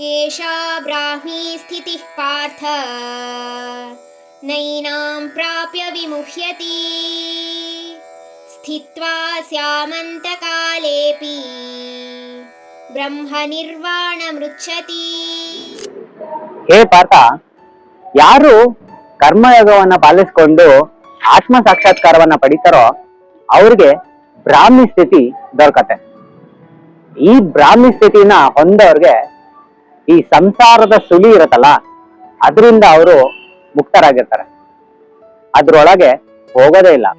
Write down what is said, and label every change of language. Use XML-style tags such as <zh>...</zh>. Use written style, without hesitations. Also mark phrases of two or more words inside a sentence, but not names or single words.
<sa>एषा ब्राह्मी स्थितिः पार्थ नैनां प्राप्य विमुह्यति स्थित्वा स्यामन्तकालेऽपि ಬ್ರಹ್ಮನಿರ್ವಾಣಮೃಚ್ಛತಿ.</sa> <kn>ಹೇ ಪಾರ್ಥ, ಯಾರು ಕರ್ಮಯೋಗವನ್ನ ಪಾಲಿಸಿಕೊಂಡು ಆತ್ಮ ಸಾಕ್ಷಾತ್ಕಾರವನ್ನ ಪಡಿತಾರೋ ಅವ್ರಿಗೆ ಬ್ರಾಹ್ಮಿ ಸ್ಥಿತಿ ದೊರಕತ್ತೆ. ಈ ಬ್ರಾಹ್ಮಿ ಸ್ಥಿತಿನ ಹೊಂದವ್ರಿಗೆ ಈ ಸಂಸಾರದ ಸುಳಿ ಇರತ್ತಲ್ಲ, ಅದರಿಂದ ಅವರು ಮುಕ್ತರಾಗಿರ್ತಾರೆ, ಅದ್ರೊಳಗೆ ಹೋಗೋದೇ ಇಲ್ಲ.</kn>